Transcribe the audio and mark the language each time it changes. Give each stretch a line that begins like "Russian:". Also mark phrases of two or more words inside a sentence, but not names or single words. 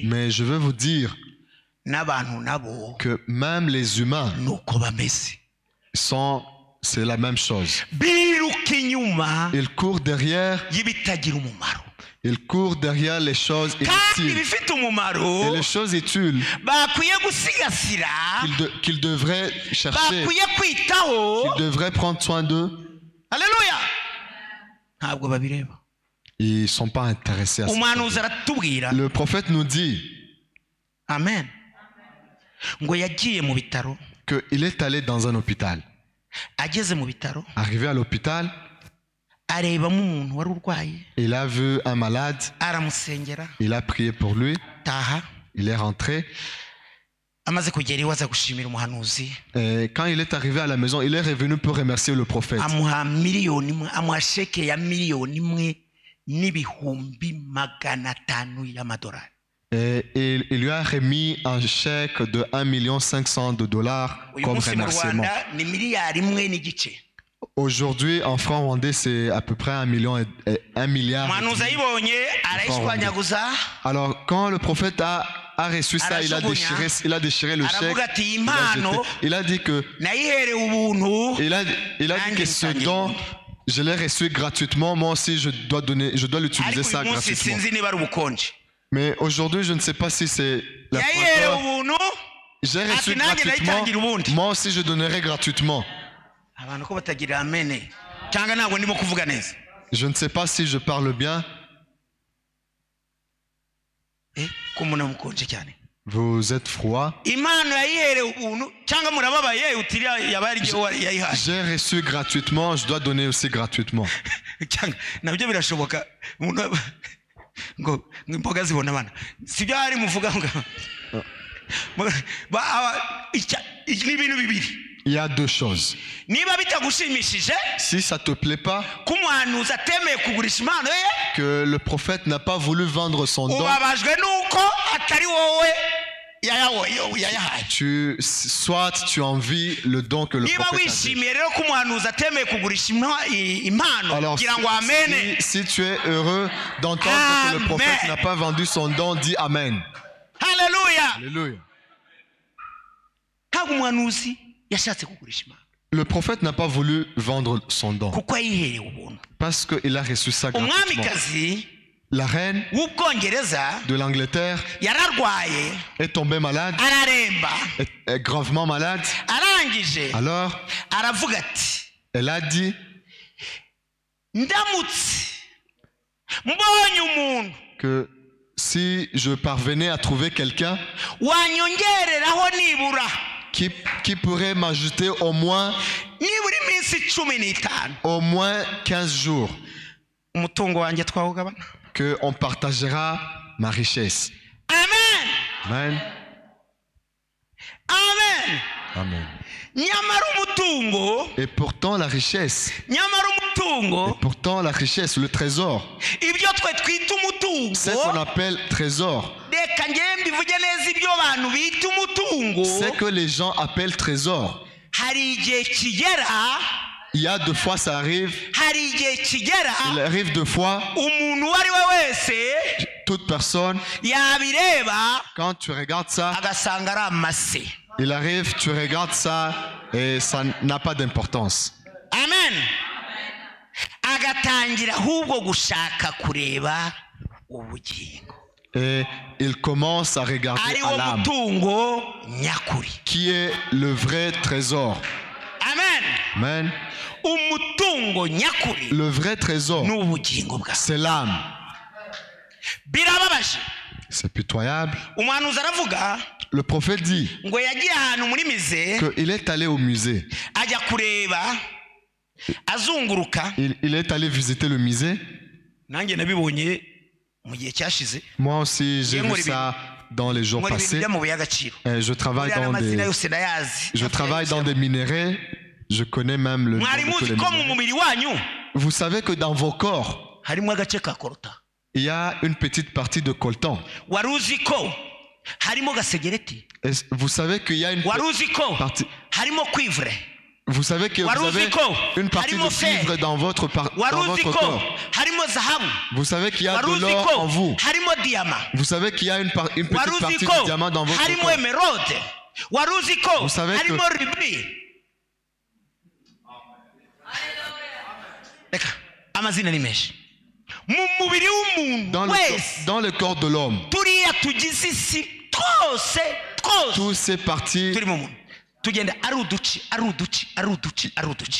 French: Mais je veux vous dire
Kinyarwanda: n'abantu nabo
French: que même les humains
Kinyarwanda: nuko bameze.
French: c'est la même chose.
Kinyarwanda: Biruka inyuma
French: Ils courent derrière,
Kinyarwanda: y'ibitagira umumaro
French: ils courent derrière les choses
Kinyarwanda: kandi
French: inutiles.
Kinyarwanda: ibifite
French: Et
Kinyarwanda: umumaro
French: les choses utiles
Kinyarwanda: bakwiye gusigasira,
French: qu'ils devraient chercher,
Kinyarwanda: bakwiye kwitaho.
French: qu'ils devraient prendre soin d'eux,
Kinyarwanda: Haleluya! Ntabwo babireba.
French: ils ne sont pas intéressés à ça.
Kinyarwanda: Umuhanuzi aratubwira,
French: Le prophète nous dit
Kinyarwanda: amen, ngo yagiye mu bitaro,
French: qu'il est allé dans un hôpital.
Kinyarwanda: ageze mu bitaro
French: Arrivé à l'hôpital,
Kinyarwanda: arebamo umuntu wari urwaye,
French: il a vu un malade,
Kinyarwanda: aramusengera,
French: il a prié pour lui,
Kinyarwanda: taha.
French: il est rentré.
Kinyarwanda: Amaze kugera iwe aza gushimira umuhanuzi,
French: Et quand il est arrivé à la maison, il est revenu pour remercier le prophète.
Kinyarwanda: amuha miliyoni imwe, amuha sheke ya miliyoni imwe n'ibihumbi 500 y'amadolari.
French: Et il lui a remis un chèque de 1 500 000 $
Kinyarwanda: Uyu
French: comme
Kinyarwanda: munsi mu
French: remerciement.
Kinyarwanda: Rwanda ni miliyari imwe n'igice.
French: Aujourd'hui, en francs rwandais, c'est à peu près 1 milliard.
Kinyarwanda: umuhanuzi ayibonye arayishwanyaguza
French: Alors, quand le prophète a reçu ça, il a déchiré le chèque.
Kinyarwanda: aravuga ati iyi
French: Il a
Kinyarwanda: mpano
French: jeté. Il a dit que
Kinyarwanda: nayiherewe ubuntu
French: il a dit que ce don, je l'ai reçu gratuitement. Moi aussi, je dois l'utiliser
Kinyarwanda: ariko
French: ça
Kinyarwanda: uyu munsi
French: gratuitement.
Kinyarwanda: sinzi niba ari ubukonje
French: Mais aujourd'hui, je ne sais pas si c'est la
Kinyarwanda: yayiherewe
French: première.
Kinyarwanda: ubuntu
French: J'ai reçu
Kinyarwanda: ati nanjye
French: gratuitement.
Kinyarwanda: nayitangira ubundi
French: Moi aussi, je donnerai gratuitement.
Kinyarwanda: abantu ko batagira amene cyangwa ntabwo ndimo kuvuga neza
French: Je ne sais pas si je parle bien.
Kinyarwanda: ko umuntu amukonje cyane
French: Vous êtes froid.
Kinyarwanda: impano yayiherewe ubuntu cyangwa murababaye utiriya yaba yayihaye
French: J'ai reçu gratuitement, je dois donner aussi gratuitement.
Kinyarwanda: cyangwa nabyo birashoboka umuntu ngo imboga zibona abana sibyo hari muvuga ngo ni ibintu bibiri
French: Il y a deux choses.
Kinyarwanda: niba bitagushimishije
French: Si ça ne te plaît pas,
Kinyarwanda: ko umuhanuzi atemeye kugurisha impano ye
French: que le prophète n'a pas voulu vendre son don,
Kinyarwanda: ubabajwe nuko atari wowe yayahaye
French: soit tu envies le don que le
Kinyarwanda: niba
French: prophète a fait.
Kinyarwanda: wishimiye rero ko umuhanuzi atemeye kugurisha impano
French: Alors,
Kinyarwanda: kugira ngo amene
French: si tu es heureux d'entendre que le prophète n'a pas vendu son don, dis Amen.
Kinyarwanda: haleluya
French: Alléluia.
Kinyarwanda: ntabwo umuhanuzi yashatse kugurisha impano
French: Le prophète n'a pas voulu vendre son don
Kinyarwanda: kuko yayiherewe ubuntu
French: parce qu'il a reçu ça gratuitement.
Kinyarwanda: umwamikazi
French: La reine
Kinyarwanda: w'ubwongereza
French: de l'Angleterre
Kinyarwanda: yararwaye
French: est tombée malade,
Kinyarwanda: araremba
French: est gravement malade.
Kinyarwanda: arangije
French: Alors,
Kinyarwanda: aravuga ati
French: elle a dit,
Kinyarwanda: ndamutse mbonye umuntu
French: que si je parvenais à trouver quelqu'un
Kinyarwanda: wanyongereraho nibura
French: qui pourrait m'ajouter au moins
Kinyarwanda: nibura iminsi
French: 15 jours,
Kinyarwanda: umutungo wanjye twawugabana
French: qu'on partagera ma richesse.
Kinyarwanda: amen
French: Amen.
Kinyarwanda: amen
French: Amen.
Kinyarwanda: nyamara umutungo
French: Et pourtant la richesse, le trésor,
Kinyarwanda: ibyo twe twita
French: c'est ce qu'on
Kinyarwanda: umutungo
French: appelle trésor.
Kinyarwanda: reka ngewe mbivuge neza ibyo abantu bita umutungo
French: C'est que les gens appellent trésor.
Kinyarwanda: hari igihe kigera
French: Il y a deux fois ça arrive.
Kinyarwanda: hari igihe kigera
French: Il arrive deux fois.
Kinyarwanda: umuntu uwo ari we wese
French: Toute personne,
Kinyarwanda: yabireba
French: quand tu regardes ça,
Kinyarwanda: agasanga ari amase
French: il arrive, tu regardes ça et ça n'a pas d'importance.
Kinyarwanda: amen agatangira ahubwo gushaka kureba ubugingo
French: Et il commence à regarder
Kinyarwanda: ari
French: à
Kinyarwanda: wo
French: l'âme,
Kinyarwanda: mutungo nyakuri
French: qui est le vrai trésor.
Kinyarwanda: amen
French: Amen.
Kinyarwanda: umutungo nyakuri
French: Le vrai trésor,
Kinyarwanda: ni ubugingo bwawe
French: c'est l'âme.
Kinyarwanda: birababaje
French: C'est pitoyable.
Kinyarwanda: umuhanuzi aravuga
French: Le prophète dit
Kinyarwanda: ngo yagiye ahantu muri mize
French: qu'il est allé au musée.
Kinyarwanda: ajya kureba azunguruka
French: Il est allé visiter le musée.
Kinyarwanda: nanjye nabibonye mu gihe cyashize
French: Moi aussi, j'ai vu ça dans les jours
Kinyarwanda: nkora ibintu
French: passés.
Kinyarwanda: by'amabuye y'agaciro
French: Je travaille
Kinyarwanda: buriya
French: dans
Kinyarwanda: n'amazina
French: des,
Kinyarwanda: yose ndayazi
French: je travaille dans des minerais. Je connais même le nom
Kinyarwanda: mwari
French: de tous
Kinyarwanda: muzi
French: les
Kinyarwanda: ko mu
French: minéraux.
Kinyarwanda: mubiri wanyu
French: Vous savez que dans vos corps,
Kinyarwanda: harimo agace ka korota
French: il y a une petite partie de coltan.
Kinyarwanda: wari uzi ko harimo gasegereti
French: Et vous savez qu'il y a une
Kinyarwanda: wari uzi ko
French: partie.
Kinyarwanda: harimo kwivure
French: Vous savez que vous avez une partie de cuivre dans votre
Kinyarwanda: wari uzi ko
French: corps.
Kinyarwanda: harimo zahabu
French: Vous savez qu'il y a
Kinyarwanda: wari
French: de
Kinyarwanda: uzi
French: l'or
Kinyarwanda: ko
French: en vous.
Kinyarwanda: harimo diyama
French: Vous savez qu'il y a une
Kinyarwanda: wari
French: petite
Kinyarwanda: uzi
French: partie
Kinyarwanda: ko
French: de diamant dans votre
Kinyarwanda: harimo
French: corps.
Kinyarwanda: emerode wari uzi ko
French: Vous savez que-
Kinyarwanda: harimo rubini reka amazina ni menshi mu mubiri
French: Dans
Kinyarwanda: w'umuntu wese
French: dans le corps de l'homme,
Kinyarwanda: turiya tugize isi twose
French: toutes ces parties,
Kinyarwanda: turi mu muntu tugenda ari uduci ari uduci ari uduci ari uduci